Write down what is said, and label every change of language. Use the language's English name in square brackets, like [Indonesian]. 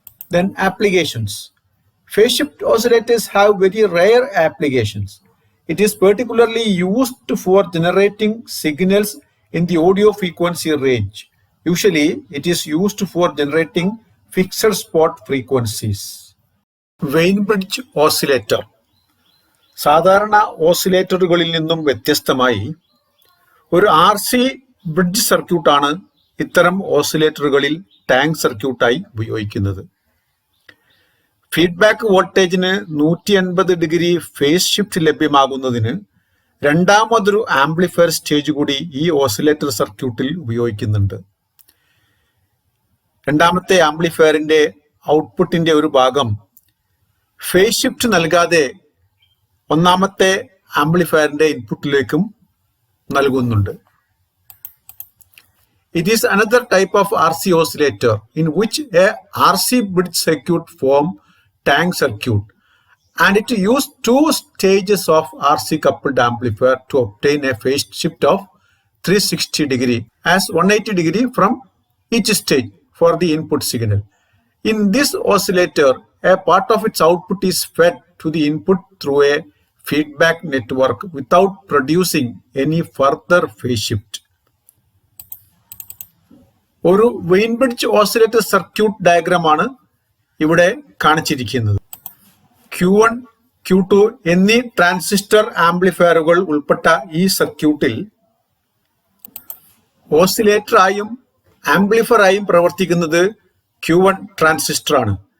[English] Then applications. Phase shift oscillators have very rare applications. It is particularly used for generating signals in the audio frequency range. Usually, it is used for generating fixed spot frequencies. [Malayalam] വെയിൻബ്രിഡ്ജ് oscillator. സാധാരണ ഓസിലേറ്ററുകളിൽ നിന്നും വ്യത്യസ്തമായി ഒരു RC bridge സർക്യൂട്ടാണ് ഇത്തരം ഓസിലേറ്ററുകളിൽ tank സർക്യൂട്ടായി ഉപയോഗിക്കുന്നത്. Feedback വോൾട്ടേജിന് 180 degree phase shift ലഭ്യമാകുന്നതിന് രണ്ടാമതൊരു ആംപ്ലിഫയർ സ്റ്റേജ് കൂടി ഈ ഓസിലേറ്റർ സർക്യൂട്ടിൽ ഉപയോഗിക്കുന്നുണ്ട്. രണ്ടാമത്തെ ആംപ്ലിഫയറിന്റെ ഔട്ട്പുട്ടിന്റെ ഒരു ഭാഗം ഫേസ് ഷിഫ്റ്റ് നൽകാതെ ഒന്നാമത്തെ ആംപ്ലിഫയറിന്റെ ഇൻപുട്ടിലേക്കും നൽകുന്നുണ്ട്. [English] It is another type of RC oscillator in which a RC bridge circuit form tank circuit, and it used two stages of RC coupled amplifier to obtain a phase shift of 360 degree as 180 degree from each stage for the input signal. In this oscillator, a part of its output is fed to the input through a feedback network without producing any further phase shift. [Malayalam] ഒരു vein bridge oscillator circuit ഡയഗ്രാമാണ് ഇവിടെ കാണിച്ചിരിക്കുന്നത്. Q1, Q2 എന്നീ transistor ആംപ്ലിഫയറുകൾ ഉൾപ്പെട്ട ഈ സർക്യൂട്ടിൽ ഓസിലേറ്ററായും ആംപ്ലിഫയറായും പ്രവർത്തിക്കുന്നത് Q1 transistor ആണ്.